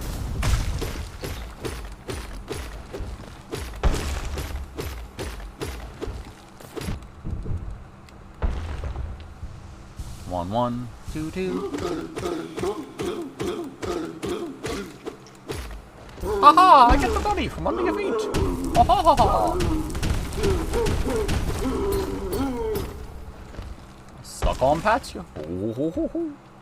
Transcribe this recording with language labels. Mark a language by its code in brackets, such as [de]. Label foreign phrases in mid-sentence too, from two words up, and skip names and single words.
[en] One, one, two, two. Haha! I get the bunny from under your feet. Ha ha ha ha. Suck on Patsia. Ho ho ho ho.